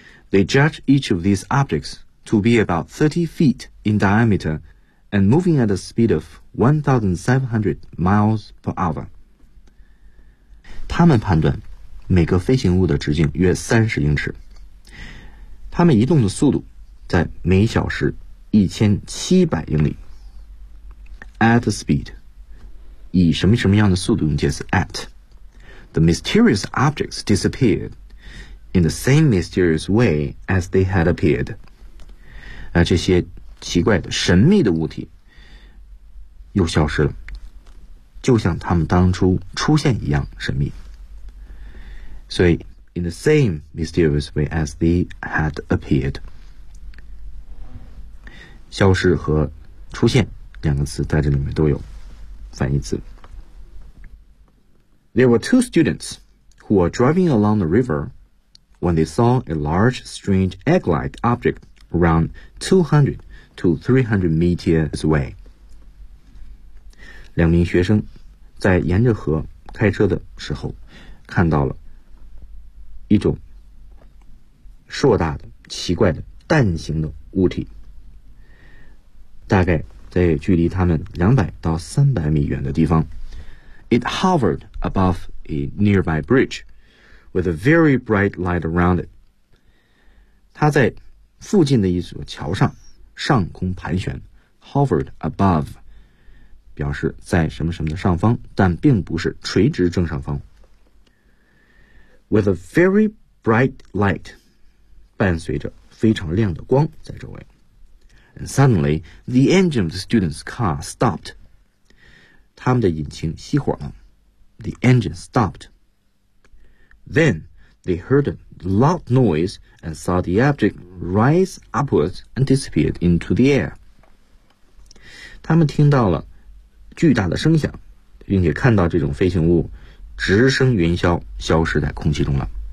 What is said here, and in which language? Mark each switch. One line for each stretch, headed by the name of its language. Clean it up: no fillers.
English: They judge each of these objects to be about 30 feet in diameter and moving at a speed of 1,700 miles per hour.
Chinese: 他们判断每个飞行物的直径约30英尺，它们移动的速度在每小时1700英里。
English: At the speed,
Chinese: 以什么什么样的速度用介词 at.
English: The mysterious objects disappeared in the same mysterious way as they had appeared.
Chinese: 这些奇怪的神秘的物体又消失了，就像它们当初出现一样神秘。所以
English: in the same mysterious way as they had appeared.
Chinese: 消失和出现两个词在这里面都有反义词。
English: There were two students who were driving along the river when they saw a large, strange egg-like object around 200 to 300 meters away.
Chinese: 两名学生在沿着河开车的时候看到了一种硕大的奇怪的蛋形的物体，大概在距离他们200到300米远的地方。
English: It hovered above a nearby bridge with a very bright light around it.
Chinese: 它在附近的一所桥上上空盘旋。
English: Hovered above
Chinese: 表示在什么什么的上方，但并不是垂直正上方。
English: With a very bright light,
Chinese: 伴随着非常亮的光在周围。
English: And suddenly, the engine of the student's car stopped.
Chinese: 他们的引擎熄火了。
English: The engine stopped. Then, they heard a loud noise and saw the object rise upwards and disappeared into the air.
Chinese: 他们听到了巨大的声响，并且看到这种飞行物直升云霄，消失在空气中了。